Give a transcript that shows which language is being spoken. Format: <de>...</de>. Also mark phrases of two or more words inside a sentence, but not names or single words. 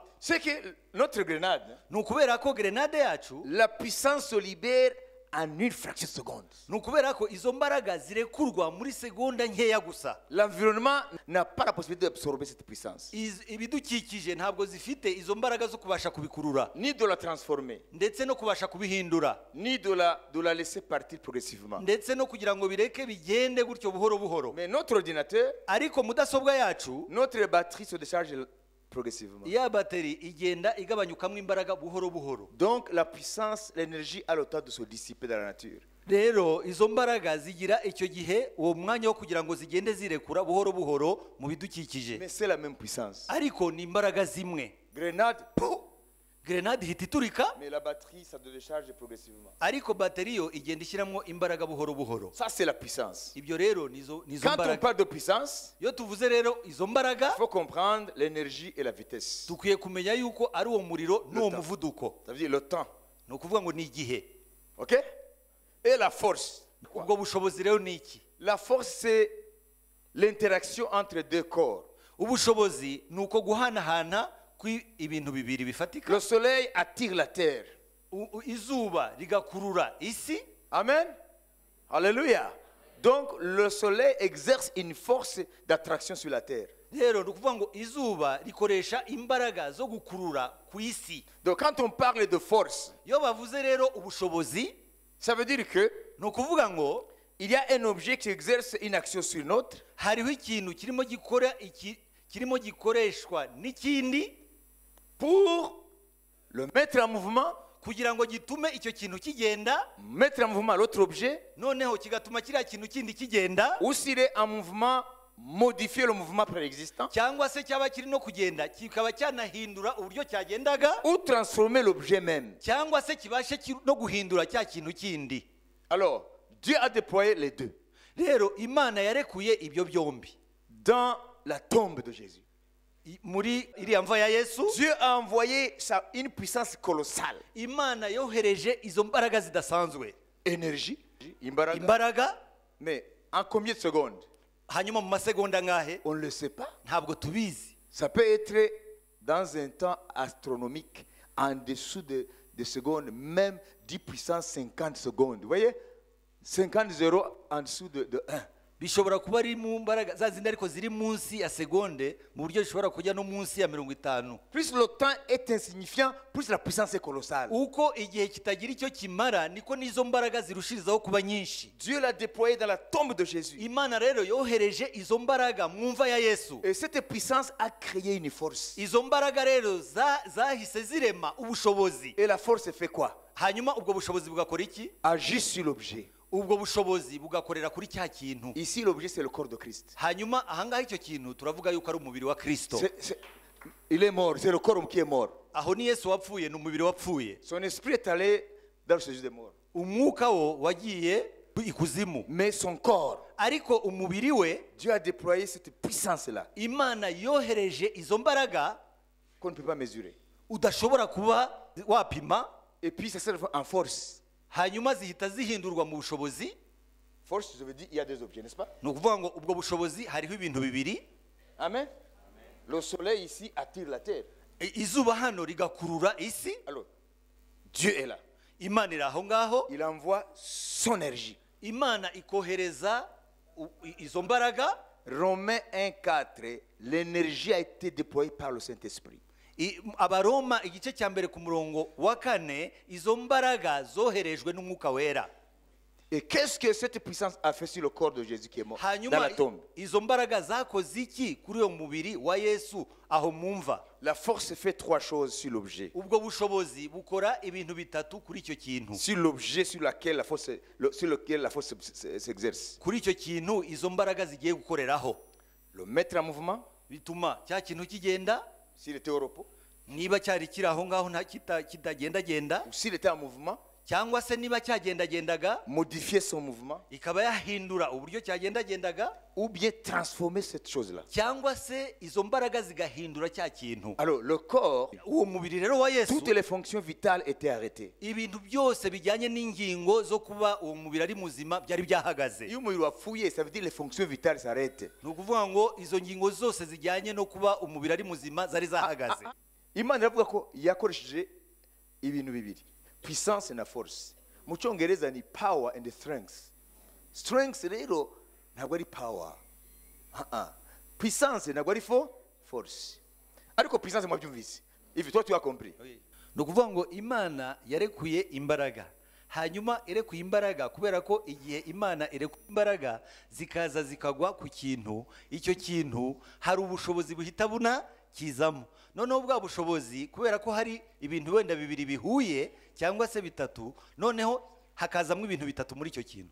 <fr>C'est que notre grenade,</fr> <rw>Ni ukubera ko grenade yacu,</rw> <fr>la puissance se libère en une fraction de seconde.</fr> <rw>ni ukubera ko izo mbaraga zirekurwa muri segonda nkeya gusa.</rw> <fr>L'environnement n'a pas la possibilité d'absorber cette puissance,</fr> <rw>Ibidukikije ntabwo zifite izo mbaraga zo kubasha kubikurura</rw> <fr>ni de la transformer,</fr> <rw>ndetse no kubasha kubihindura</rw> <fr>ni de la laisser partir progressivement.</fr> <rw>ndetse no kugira ngo bireke bigende gutyo buhoro buhoro.</rw> <fr>Mais notre ordinateur,</fr> <rw>Ariko mudasobwa yacu,</rw> <fr>notre batterie se décharge progressivement.</fr> <rw>ya bateri igenda igabanyukamo imbaraga buhoro buhoro.</rw> <fr>Donc la puissance, l'énergie a le temps de se dissiper dans la nature.</fr> <rw>Rero izo mbaraga zigira icyo gihe uwo mwanya wo kugira ngo zigende zirekura buhoro buhoro mu bidukikije,</rw> <fr>Mais c'est la même puissance.</fr> <rw>ariko ni imbaraga zimwe.</rw> <fr>Grenade, pouf,</fr> <rw>Grenade ihita iturika,</rw> <fr>mais la batterie, ça se décharge progressivement.</fr> <rw>ariko bateri yo igenda ishyiramo imbaraga buhoro buhoro.</rw> <fr>Ça, c'est la puissance.</fr> <rw>Ibyo rero nizo</rw> <fr>Quand on</fr> <rw>mbaraga.</rw> <fr>parle de puissance,</fr> <rw>Iyo tuvuze rero izo mbaraga,</rw> <fr>il faut comprendre l'énergie et la vitesse.</fr> <rw>dukwiye kumenya yuko ari uwo muriro n'uwo</rw> <fr>temps.</fr> <rw>muvuduko.</rw> <fr>Ça veut dire le temps.</fr> <rw>Ni ukuvuga ngo ni igihe.</rw> <fr>OK? Et la force.</fr> <rw>Ubwo bushobozi rero ni iki?</rw> <fr>La force, c'est l'interaction entre deux corps.</fr> <rw>Ubushobozi ni uko guhanahana kw'ibintu bibiri bifatika.</rw> <fr>Le soleil attire la terre.</fr> <rw>Izuba rigakurura isi.</rw> <fr>Amen. Alléluia. Donc, le soleil exerce une force d'attraction sur la terre.</fr> <rw>Rero ni ukuvuga ngo izuba rikoresha imbaraga zo gukurura ku isi.</rw> <fr>Donc, quand on parle de force,</fr> <rw>Iyo bavuze rero ubushobozi,</rw> <fr>ça veut dire que</fr> <rw>ni ukuvuga ngo</rw> <fr>il y a un objet qui exerce une action sur l'autre</fr> <rw>hariho ikintu kirimo gikoreshwa n'ikindi</rw> <fr>pour le mettre en mouvement,</fr> <rw>kugira ngo gitume icyo kintu kigenda,</rw> <fr>mettre en mouvement l'autre objet,</fr> <rw>noneho kigatuma kiriya kintu kindi kigenda,</rw> <fr>ou s'il est en mouvement, modifier le mouvement préexistant,</fr> <rw>cyangwa se cyaba kiri no kugenda kikaba cyanahindura uburyo cyagendaga,</rw> <fr>ou transformer l'objet même.</fr> <rw>cyangwa se kibashe no guhindura cya kintu kindi.</rw> <fr>Alors, Dieu a déployé les deux</fr> <rw>Rero Imana yarekuye ibyo byombi</rw> <fr>dans la tombe de Jésus.</fr> <rw>muri iriya mva ya Yesu.</rw> <fr>Dieu a envoyé une puissance colossale.</fr> <rw>Imana yohereje izo mbaraga zidasanzwe,</rw> <fr>Énergie, imbaraga.</fr> <rw>imbaraga,</rw> <fr>Mais en combien de secondes?</fr> <rw>hanyuma mu masegonda ngahe</rw> <fr>On ne le sait pas.</fr> <rw>ntabwo tubizi.</rw> <fr>Ça peut être dans un temps astronomique, en dessous de secondes, même 10 puissance 50 secondes. Vous voyez? 50 zéros en dessous de 1.</fr> <rw>Bishobora kuba ari mu mbaraga za zindi ariko ziri munsi ya segonde, mu buryo zishobora kujya no munsi ya 50.</rw> <fr>Plus le temps est insignifiant, plus la puissance est colossale.</fr> <rw>Uko igihe kitagira icyo kimara, niko n'izo mbaraga zirushirizaho kuba nyinshi.</rw> <fr>Dieu l'a déployé dans la tombe de Jésus.</fr> <rw>Imana rero yohereje izo mbaraga mu mva ya Yesu.</rw> <fr>Et cette puissance a créé une force.</fr> <rw>Izo mbaraga rero zahise zirema ubushobozi.</rw> <fr>Et la force fait quoi?</fr> <rw>Hanyuma ubwo bushobozi bugakora iki?</rw> <fr>Agir sur l'objet.</fr> <rw>Ubwo bushobozi bugakorera kuri cya kintu.</rw> <fr>Ici, l'objet, c'est le corps de Christ.</fr> <rw>Hanyuma ahangaha icyo kintu turavuga yuko ari umubiri wa Kristo.</rw> <fr>Il est mort, c'est le corps qui est mort.</fr> <rw>Aho ni Yesu wapfuye, ni umubiri wapfuye.</rw> <fr>Son esprit est allé dans le séjour des morts.</fr> <rw>Umwuka wo wagiye ikuzimu.</rw> <fr>Mais son corps,</fr> <rw>Ariko umubiri we,</rw> <fr>Dieu a déployé cette puissance-là</fr> <rw>Imana yohereje izo mbaraga</rw> <fr>qu'on ne peut pas mesurer.</fr> <rw>udashobora kuba wapima,</rw> <fr>Et puis ça sert en force.</fr> <rw>hanyuma zihita zihindurwa mu bushobozi.</rw> <fr>Force, je veux dire, il y a deux objets, n'est-ce pas?</fr> <rw>Ni ukuvuga ngo ubwo bushobozi hariho ibintu bibiri.</rw> <fr>Amen. Le soleil ici attire la terre.</fr> <rw>Izuba hano rigakurura isi.</rw> <fr>Alors, Dieu est là.</fr> <rw>imana iri aho ngaho,</rw> <fr>il envoie son énergie.</fr> <rw>imana ikohereza izo mbaraga.</rw> <fr>Romains 1,4, l'énergie a été déployée par le Saint-Esprit.</fr> <rw>Abaroma igice cya mbere ku murongo wa 4, izo mbaraga zoherejwe n'umwuka wera.</rw> <fr>Et qu'est-ce que cette puissance a fait sur le corps de Jésus qui est mort dans</fr> <rw>Hanyuma</rw> <fr>la tombe?</fr> <rw>izo mbaraga zakoze iki kuri uwo mubiri wa Yesu aho mumva?</rw> <fr>La force fait trois choses sur l'objet.</fr> <rw>Ubwo bushobozi bukora ibintu bitatu kuri icyo kintu.</rw> <fr>Sur l'objet sur lequel la force s'exerce.</fr> <rw>Kuri icyo kintu izo mbaraga zigiye gukoreraho.</rw> <fr>Le mettre en mouvement,</fr> <rw>Bituma cya kintu kigenda,</rw> <fr>s'il était au repos,</fr> <rw>niba cyari kiri aho ngaho kitagendagenda,</rw> <fr>ou s'il était en mouvement,</fr> <rw>cyangwa se niba cyagendagendaga</rw> <fr>modifier son mouvement,</fr> <rw>ikaba yahindura uburyo cyagendagendaga,</rw> <fr>ou bien transformer cette chose-là.</fr> <rw>cyangwa se izo mbaraga zigahindura cya kintu.</rw> <fr>Alors, le corps,</fr> <rw>Uwo mubiri rero wa Yesu,</rw> <fr>toutes les fonctions vitales étaient arrêtées.</fr> <rw>ibintu byose bijyanye n'ingingo zo kuba uwo mubiri ari muzima byari byahagaze. Iyo umubiri wapfuye,</rw> <fr>ça veut dire les fonctions vitales s'arrêtent.</fr> <rw>Ni ukuvuga ngo izo ngingo zose zijyanye no kuba umubiri ari muzima zari zahagaze. Imana iravuga ko yakoresheje ibintu bibiri, puissance na force. Mu cyongereza ni</rw> <en>power and strength.</en> <rw>Strength rero ntabwo ari power, puissance ntabwo ari force. Ariko puissance mwabyumvise, ivi</rw> <fr>toi tu as compris.</fr> <rw>Ni ukuvuga ngo Imana yarekuye imbaraga, hanyuma irekuye imbaraga kubera ko igihe Imana irekuye imbaraga zikaza zikagwa ku kintu, icyo kintu hari ubushobozi buhita kizamo. Noneho bwa bushobozi kubera ko hari ibintu wenda bibiri bihuye cyangwa se bitatu, noneho hakazamo ibintu bitatu muri icyo kintu.</rw>